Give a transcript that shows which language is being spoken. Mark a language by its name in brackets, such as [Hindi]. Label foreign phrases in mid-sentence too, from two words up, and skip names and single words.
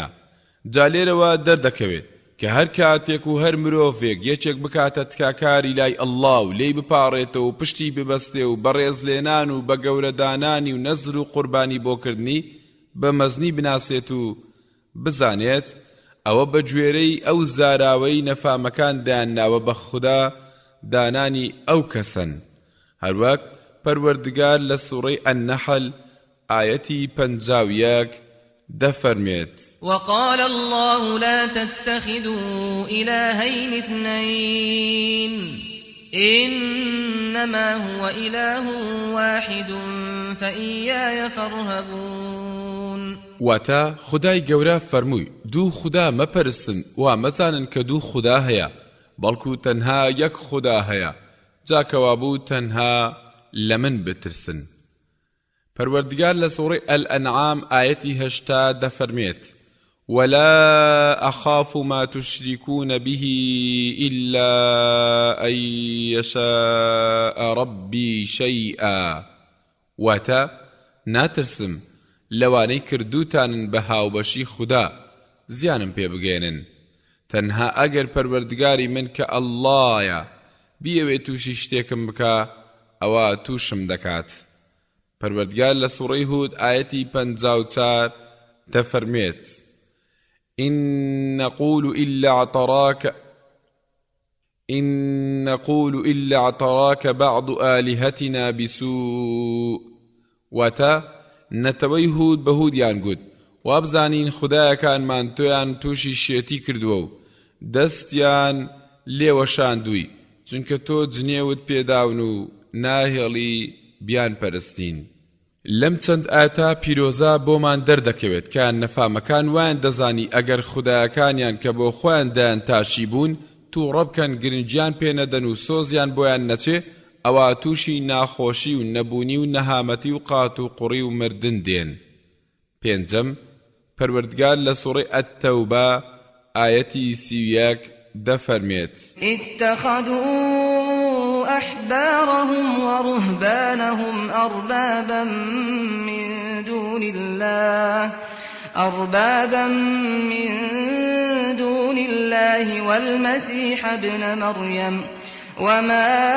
[Central Kurdish] جالێرەوە دەردەکەوێت کە هەر کاتێک و هەر مرۆڤێک یەکێک بکاتە تکاکاری لای ئەڵڵا و لێی بپاڕێتەوە و پشتی ببەستێ و بەڕێز لێنان و بە گەورەدانانی و نەزر و قوربانی بۆکردنی بە مەزنی بناسێت و بزانێت ئەوە بە گوێرەی ئەو زاراوەی نەفامەکان دایانناوە بە خوددا دانانی ئەو کەسن. هەروەک پەروەردگار لە سوورەی ئەننەحل ئایەتی 51 دەفەرمێت [Arabic] وقال الله لا تتخذوا إلهين اثنين إنما هو إله واحد فإياي فارهبون. [Central Kurdish] واتا خدای گەورە فەرمووی دوو خوددا مەپەرستن وا مەزانن کە دوو خوددا هەیە بەڵکو تەنها یەک خوددا هەیە جاکەوا بوو تەنها لە من بترسن. پەروەردگار لە سوورەی ئەلئەنعام ئایەتی 80 دەفەرمێت [Arabic] ولا أخاف ما تشركون به إلا أن يشاء ربي شيئا. [Central Kurdish] واتا ناترسم لەوانەی کردوتانن بە هاوبەشی خوددا زیانم پێ بگەێنن تەنها ئەگەر پەروەردگاری من کە ئەڵڵایە بیەوێت تووشی شتێکم بکە ئەوە تووشم دەکات. پەروەردگار لە سوورەی هود ئایەتی 54 دەفەرمێت [Arabic] إن نقول إلا اعتراك بعض آلهتنا بسوء. [Central Kurdish] واتا نەتەوەی هود بە هودیان گوت وابزانین خودایەکانمان تۆیان تووشی شێتی کردووە و دەستیان لێوەشاندووی چونکە تۆ جنێوت پێداون و ناهێڵی بیان پەرستین. لەم چەند ئاەتا پیرۆزە بۆمان دەردەکەوێت کە نەفامەکان وایان دەزانی ئەگەر خودایەکانیان کە بۆ خۆیان دایان تاشی بوون تووڕە بکەن گرنگیان پێنەدەن و سۆزیان بۆیان نەچێ ئەوە تووشی ناخۆشی و نەبوونی و نەهامەتی و قات و قوڕی و مردن دێن. پێنجەم پەروەردگار لە سوورەی ئەتتەوبە ئایەتی 31 دەفەرمێت [Arabic] اتخذوا أحبارهم ورهبانهم أربابا من دون الله أربابا من دون الله والمسيح ابن مريم وما